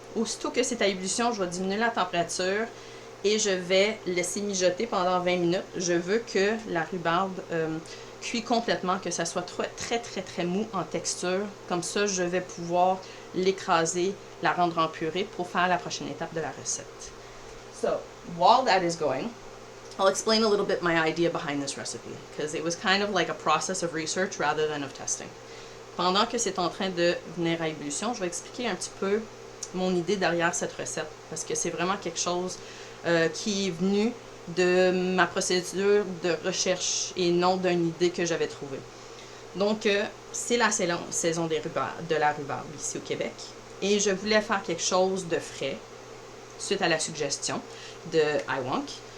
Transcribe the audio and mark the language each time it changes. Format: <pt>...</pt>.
<fr>Aussitôt que c'est à ébullition, je vais diminuer la température et je vais laisser mijoter pendant 20 minutes. Je veux que la rhubarbe cuit complètement, que ça soit très mou en texture. Comme ça, je vais pouvoir l'écraser, la rendre en purée pour faire la prochaine étape de la recette.</fr> <en>So, while that is going, I'll explain a little bit my idea behind this recipe, because it was kind of like a process of research rather than of testing.</en> <fr>Pendant que c'est en train de venir à ébullition, je vais expliquer un petit peu mon idée derrière cette recette, parce que c'est vraiment quelque chose qui est venu de ma procédure de recherche et non d'une idée que j'avais trouvée. Donc, c'est la saison de la rhubarbe ici au Québec, et je voulais faire quelque chose de frais, suite à la suggestion de iWonk.</fr>